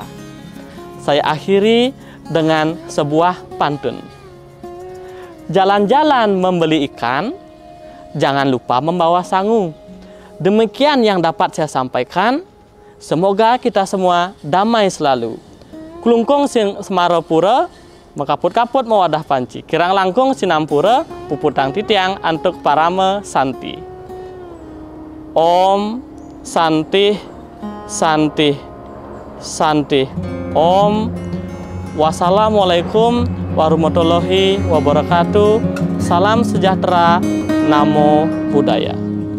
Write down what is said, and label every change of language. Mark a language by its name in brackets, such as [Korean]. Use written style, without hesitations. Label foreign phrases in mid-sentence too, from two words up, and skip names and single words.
[Indonesian] Saya akhiri dengan sebuah pantun. Jalan-jalan membeli ikan, jangan lupa membawa sangu. Demikian yang dapat saya sampaikan. Semoga kita semua damai selalu. [Balinese] Klungkung sing semarapura, makaput-kaput mawadah panci. Kirang langkung sinampura, puputang titiang antuk parama santi. [Sanskrit] Om Santi Santi Santi. Om. [Arabic] والسلام عليكم ورحمة الله وبركاته. [Indonesian] Salam sejahtera. [Pali] Namo Buddhaya.